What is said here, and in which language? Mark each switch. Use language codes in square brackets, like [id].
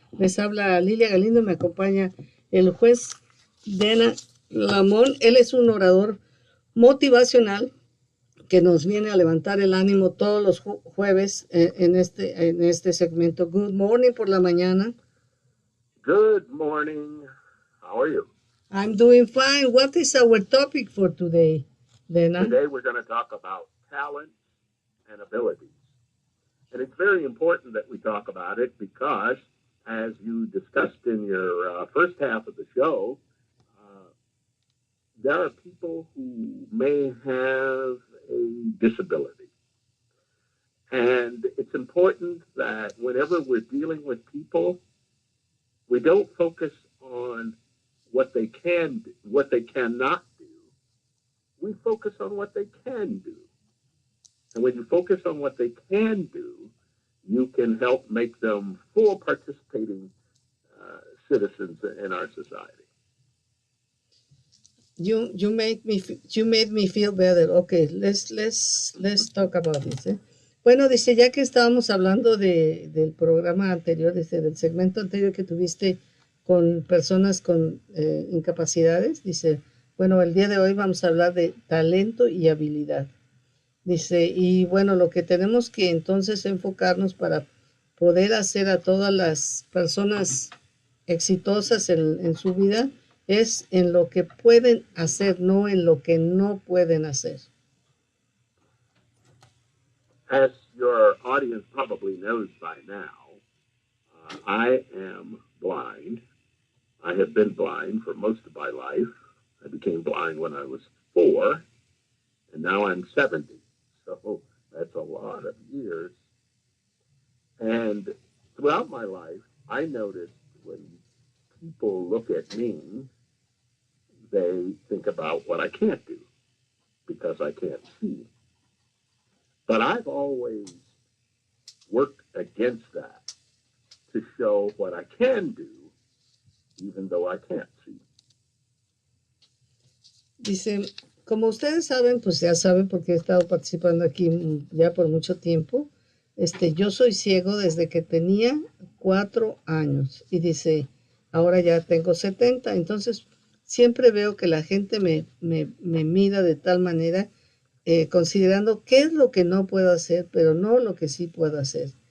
[es] Les habla Lilia Galindo, me acompaña el juez LaMon. Él es un orador motivacional que nos viene a levantar el ánimo todos los jueves en este segmento. [en] Good morning [es] por la mañana. [en] Good morning. How are you? I'm doing fine. What is our topic for today, Dana? Today we're going to talk about talents and abilities. And it's very important that we talk about it because, as you discussed in your first half of the show, there are people who may have a disability. And it's important that whenever we're dealing with people, we don't focus on what they can do, what they cannot do. We focus on what they can do. And when you focus on what they can do, you can help make them full participating citizens in our society. You made me feel better. Okay, let's talk about this. [es] Bueno, dice, ya que estábamos hablando del programa anterior, del segmento anterior que tuviste con personas con incapacidades, dice, bueno, el día de hoy vamos a hablar de talento y habilidad. Dice, y bueno, lo que tenemos que entonces enfocarnos para poder hacer a todas las personas exitosas en su vida es en lo que pueden hacer, no en lo que no pueden hacer. [en] As your audience probably knows by now, I am blind. I have been blind for most of my life. I became blind when I was 4, and now I'm 70. So that's a lot of years. And throughout my life, I noticed when people look at me, they think about what I can't do because I can't see. But I've always worked against that to show what I can do, even though I can't see. [es] Dice, como ustedes saben, pues ya saben porque he estado participando aquí ya por mucho tiempo. Yo soy ciego desde que tenía 4 años y dice, ahora ya tengo 70, entonces siempre veo que la gente me mira de tal manera, considerando qué es lo que no puedo hacer, pero no lo que sí puedo hacer.